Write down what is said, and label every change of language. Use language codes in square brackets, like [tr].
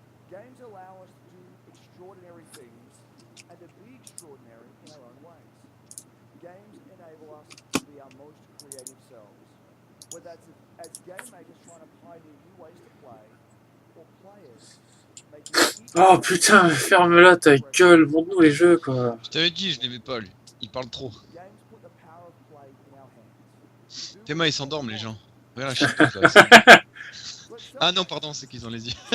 [en] Games allow us to do extraordinary things and to be extraordinary in our own ways. Games enable us to be our most creative selves, whether that's as game makers trying to pioneer new ways to play, or players making each [fr] Oh putain, ferme-la ta gueule, montre-nous les jeux quoi. Je t'avais dit, je l'aimais pas lui. Il parle trop. [en] games put the power of play in our hands. [fr] Théma, ils s'endorment les gens. Regarde la chipette là. Ah non, pardon, c'est qu'ils ont les yeux.